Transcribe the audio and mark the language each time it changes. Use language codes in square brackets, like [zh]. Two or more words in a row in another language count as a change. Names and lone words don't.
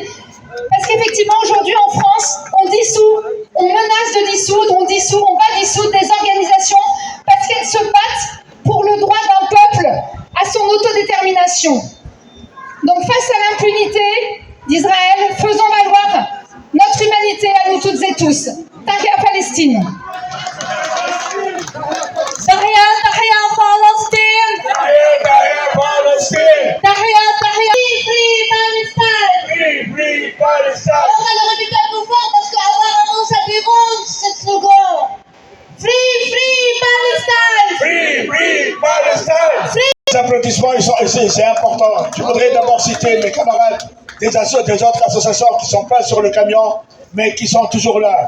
[fr] Parce qu'effectivement, aujourd'hui en France, on dissout, on menace de dissoudre, on va dissoudre des organisations parce qu'elles se battent pour le droit d'un peuple à son autodétermination. Donc face à l'impunité d'Israël, faisons valoir notre humanité à nous toutes et tous. [ar] تحيا فلسطين. تحيا، تحيا فلسطين. تحيا فلسطين. تحيا، تحيا. [en] Free Palestine. Free Palestine. [fr] On va le répéter plus fort parce qu'apparemment ça dérange cette slogan. [en] Free Palestine. Free Palestine. [fr] Les applaudissements, c'est important. Je voudrais d'abord citer mes camarades des autres associations qui ne sont pas sur le camion, mais qui sont toujours là.